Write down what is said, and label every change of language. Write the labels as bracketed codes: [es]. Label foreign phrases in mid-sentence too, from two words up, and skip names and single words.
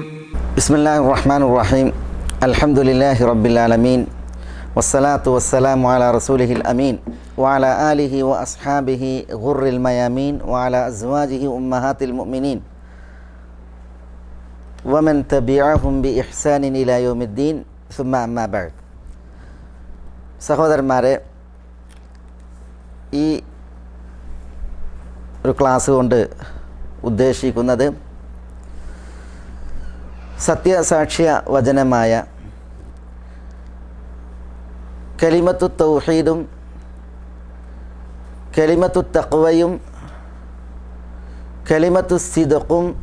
[ar] بسم الله الرحمن الرحيم الحمد لله رب العالمين والصلاة والسلام على رسوله الأمين وعلى آله وأصحابه غر الميامين وعلى أزواجه أمهات المؤمنين ومن تبعهم بإحسان إلى يوم الدين ثم أما بعد [ml] സഹോദരന്മാരെ, ഈ ഒരു ക്ലാസ് കൊണ്ട് ഉദ്ദേശിക്കുന്നത് സത്യസാക്ഷ്യ വചനമായ [ar] كلمة التوحيد كلمة التقوى كلمة الصدق